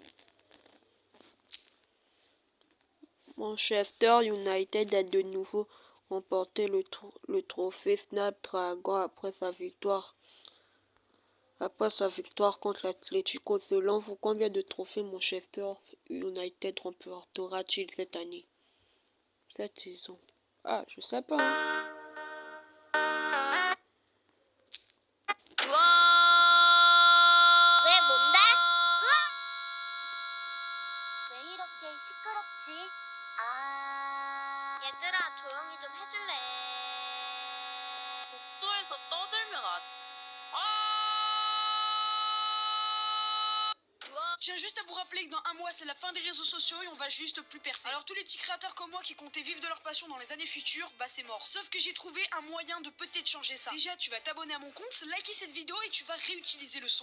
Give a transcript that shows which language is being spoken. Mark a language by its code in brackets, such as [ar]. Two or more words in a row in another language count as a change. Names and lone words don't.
[fr] Manchester United a de nouveau remporté le trophée Snapdragon après sa victoire contre l'Atlético. Selon vous, combien de trophées Manchester United remportera-t-il cette année? Cette saison? Ah, je sais pas. [ko] 왜 뭔데? 왜 이렇게 시끄럽지? 얘들아 조용히 좀 해줄래? 복도에서 떠들면 [fr] Je tiens juste à vous rappeler que dans un mois, c'est la fin des réseaux sociaux et on va juste plus percer. Alors tous les petits créateurs comme moi qui comptaient vivre de leur passion dans les années futures, bah c'est mort. Sauf que j'ai trouvé un moyen de peut-être changer ça. Déjà, tu vas t'abonner à mon compte, liker cette vidéo et tu vas réutiliser le son.